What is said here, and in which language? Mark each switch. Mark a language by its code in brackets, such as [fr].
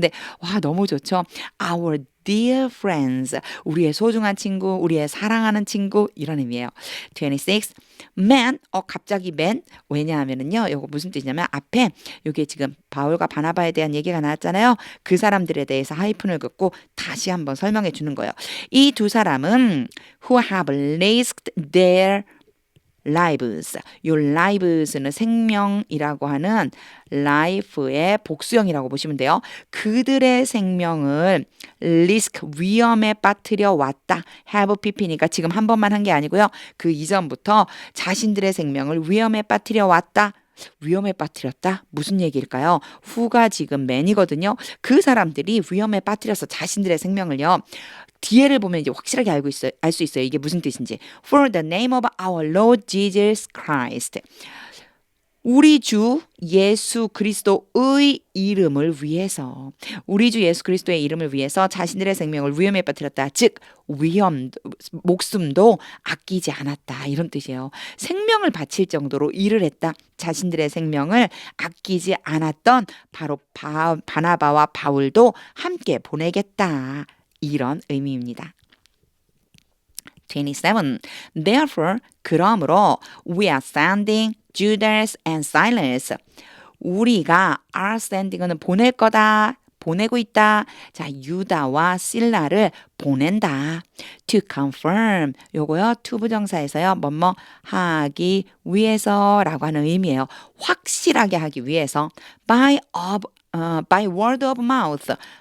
[ko] 근데 와 너무 좋죠. [en] Our dear friends, [ko] 우리의 소중한 친구, 우리의 사랑하는 친구 이런 의미예요. 26. Man, 갑자기 man 왜냐하면은요, 이거 무슨 뜻이냐면 앞에 여기 지금 바울과 바나바에 대한 얘기가 나왔잖아요. 그 사람들에 대해서 하이픈을 긋고 다시 한번 설명해 주는 거예요. 이 두 사람은 [en] who have risked their lives. [ko] 요 lives는 생명이라고 하는 life의 복수형이라고 보시면 돼요. 그들의 생명을 risk, 위험에 빠뜨려 왔다. have pp니까 지금 한 번만 한 게 아니고요. 그 이전부터 자신들의 생명을 위험에 빠뜨려 왔다. 위험에 빠뜨렸다? 무슨 얘기일까요? who가 지금 man이거든요. 그 사람들이 위험에 빠뜨려서 자신들의 생명을요. 뒤에를 보면 이제 확실하게 알 수 있어요. 이게 무슨 뜻인지. [en] For the name of our Lord Jesus Christ. [ko] 우리 주 예수 그리스도의 이름을 위해서, 우리 주 예수 그리스도의 이름을 위해서 자신들의 생명을 위험에 빠뜨렸다. 즉 목숨도 아끼지 않았다. 이런 뜻이에요. 생명을 바칠 정도로 일을 했다. 자신들의 생명을 아끼지 않았던 바로 바나바와 바울도 함께 보내겠다. 이런 의미입니다. 27. [en] Therefore, [ko] 그러므로 [en] we are sending Judas and Silas. [ko] 우리가 are sending은 보낼 거다. 보내고 있다. 자, 유다와 실라를 보낸다. [en] To confirm. [ko] 요거요. to 부정사에서요. 뭐뭐 하기 위해서라고 하는 의미예요. 확실하게 하기 위해서. [en] By word of mouth.